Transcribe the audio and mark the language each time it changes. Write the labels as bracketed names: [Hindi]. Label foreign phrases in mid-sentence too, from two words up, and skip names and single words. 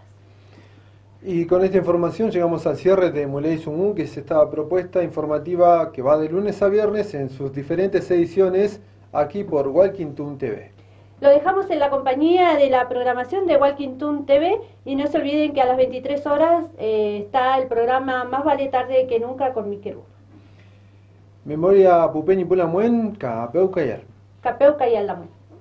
[Spanish] Y con esta información llegamos al cierre de Muley Sumú, que es esta propuesta informativa que va de lunes a viernes en sus diferentes ediciones aquí por Walking Toon TV. Lo dejamos en la compañía de la programación de Walking Toon TV y no se olviden que a las 23 horas está el programa Más vale tarde que nunca con Miquel Urra. [Mapuche] Memoria Pupeñi Pulamuen, Capeu Cayal. Capeu Cayal Lamuen.